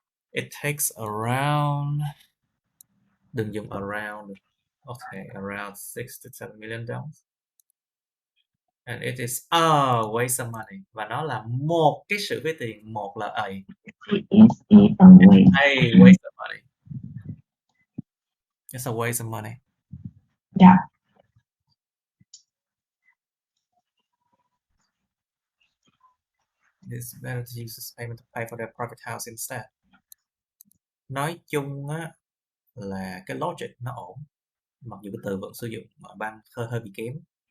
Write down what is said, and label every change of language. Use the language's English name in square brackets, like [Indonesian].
[English] It takes around, [Vietnamese] đừng dùng around, [English] okay, around 6 to 7 million dollars. And it is a waste of money. [Vietnamese] Và nó là một cái sự phí tiền, một là a. [English] It is a waste. A waste of money. It's a waste of money. Yeah. It's better to use this payment to pay for their private house instead. [Vietnamese] Nói chung á là cái logic nó ổn, mặc dù cái từ vẫn sử dụng mà ban hơi bị kém.